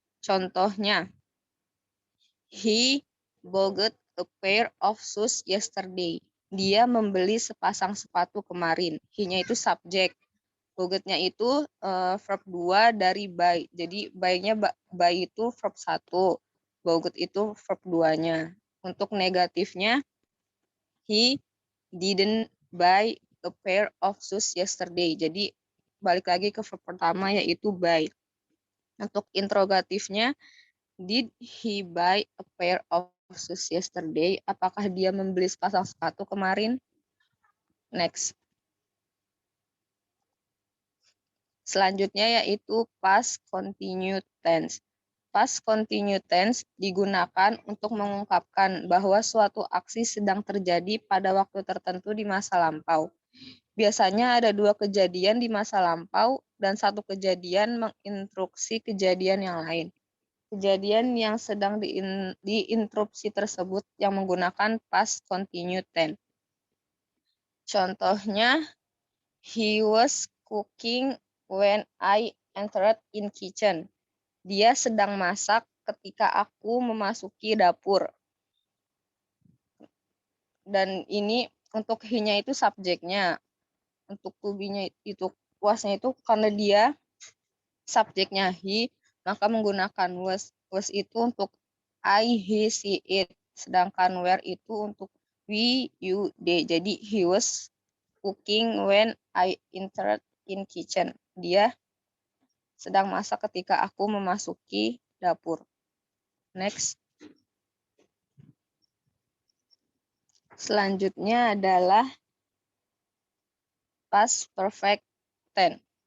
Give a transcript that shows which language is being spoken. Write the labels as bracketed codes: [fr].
[id] Contohnya, [en] he bought a pair of shoes yesterday. [id] Dia membeli sepasang sepatu kemarin. He-nya itu subjek. Bought-nya itu verb 2 dari buy. Jadi buy-nya itu verb 1. Bought itu verb 2-nya. Untuk negatifnya, [en] he didn't buy a pair of shoes yesterday. [id] Jadi balik lagi ke verb pertama yaitu buy. Untuk interrogatifnya, [en] did he buy a pair of shoes yesterday? [id] Apakah dia membeli sepasang sepatu kemarin? Next. Selanjutnya yaitu past continuous tense. Past continuous tense digunakan untuk mengungkapkan bahwa suatu aksi sedang terjadi pada waktu tertentu di masa lampau. Biasanya ada 2 kejadian di masa lampau dan 1 kejadian menginstruksi kejadian yang lain. Kejadian yang sedang diinterupsi tersebut yang menggunakan past continuous tense. Contohnya, [en] he was cooking when I entered in kitchen. [id] Dia sedang masak ketika aku memasuki dapur. Dan ini untuk he-nya itu subjeknya. Untuk to be-nya itu was-nya itu karena dia subjeknya he, maka menggunakan was. Was itu untuk I, he, she, it. Sedangkan where itu untuk we, you, they. Jadi [en] he was cooking when I entered in kitchen. [id] Dia sedang masak ketika aku memasuki dapur. Next. Selanjutnya adalah past perfect tense.